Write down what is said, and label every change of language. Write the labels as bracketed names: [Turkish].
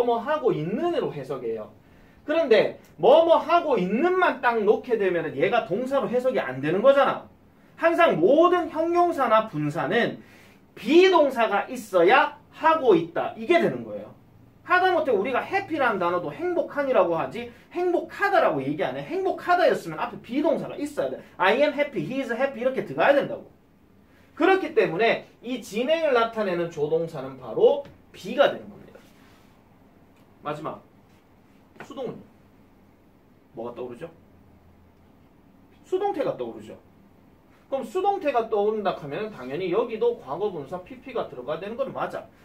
[Korean] 뭐뭐 하고 있는으로 해석해요. 그런데 뭐뭐 하고 있는만 딱 놓게 되면 얘가 동사로 해석이 안 되는 거잖아. 항상 모든 형용사나 분사는 비동사가 있어야 하고 있다. 이게 되는 거예요. 하다못해 우리가 happy라는 단어도 행복한이라고 하지 행복하다라고 얘기 안 해. 행복하다였으면 앞에 비동사가 있어야 돼. [English] I am happy, he is happy [Korean] 이렇게 들어가야 된다고. 그렇기 때문에 이 진행을 나타내는 조동사는 바로 be가 되는 겁니다. 마지막 수동은요? 뭐가 떠오르죠? 수동태가 떠오르죠. 그럼 수동태가 떠오른다 하면 당연히 여기도 과거분사 pp가 들어가야 되는 건 맞아.